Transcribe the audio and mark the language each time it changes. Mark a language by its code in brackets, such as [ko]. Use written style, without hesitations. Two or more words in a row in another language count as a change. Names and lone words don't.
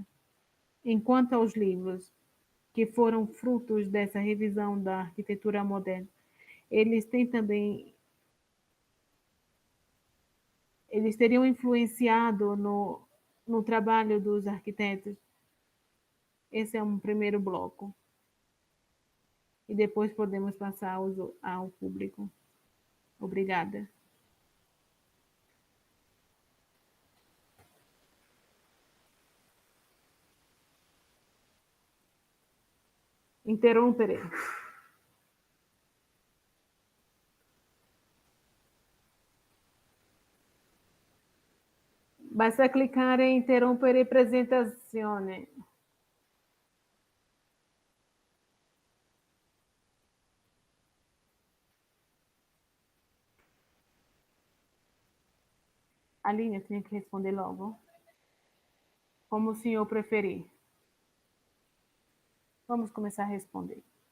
[pt] Enquanto aos livros que foram frutos dessa revisão da arquitetura moderna, eles têm também, eles teriam influenciado no trabalho dos arquitetos? Esse é um primeiro bloco. E depois podemos passar ao público. Obrigada. [it] Interrompere. [pt] Basta clicar em [it] interrompere presentazione. [pt] Aline, eu tenho que responder logo. Como o senhor preferir. Vamos começar a responder.